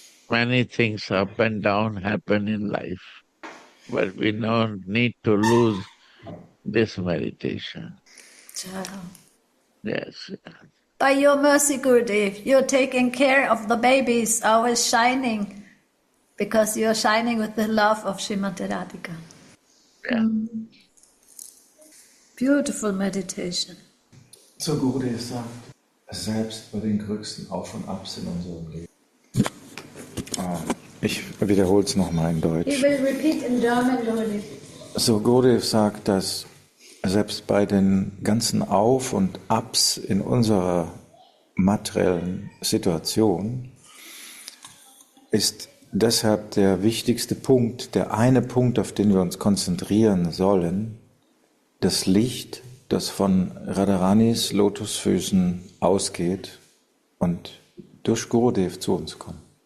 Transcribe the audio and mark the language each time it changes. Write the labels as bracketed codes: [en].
[en] Many things up and down happen in life, but we don't need to lose this meditation. Child. Yes. By your mercy, Gurudev, you're taking care of the babies, always shining, because you're shining with the love of Srimati Radhika. Yeah. Beautiful meditation. [de] So Gurudev sagt, selbst bei den größten Auf und Abs in unserem Leben. Ich wiederhole es nochmal in Deutsch. [en] He will repeat in German, Gurudev. [de] So Gurudev sagt, dass selbst bei den ganzen Auf und Abs in unserer materiellen Situation ist deshalb der wichtigste Punkt, der eine Punkt, auf den wir uns konzentrieren sollen, das Licht, das von Radharanis Lotusfüßen ausgeht und durch Gurudev zu uns kommt.